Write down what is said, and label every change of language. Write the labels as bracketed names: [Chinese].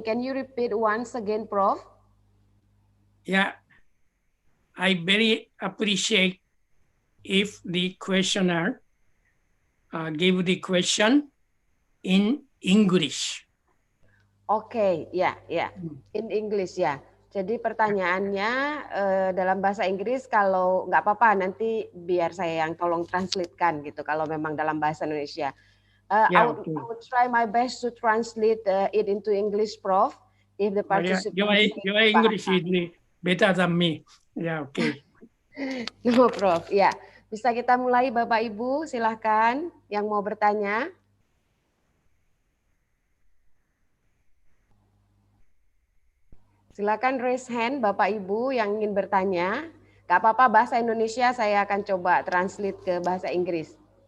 [English] Can you repeat once again, Prof? Yeah, I very appreciate if the questioner give the question in English. [Indonesian] Oke, ya, in English ya. Jadi pertanyaannya dalam bahasa Inggris, kalau nggak apa-apa nanti biar saya yang tolong translatekan gitu. Kalau memang dalam bahasa Indonesia, [English] I would try my best to translate it into English, Prof. If the participants your English is better than me. Yeah, okay. [Indonesian] No, Prof. Ya, bisa kita mulai, Bapak Ibu. Silahkan yang mau bertanya. Silakan raise hand Bapak Ibu yang ingin bertanya. Gak apa-apa bahasa Indonesia, saya akan coba translate ke bahasa Inggris.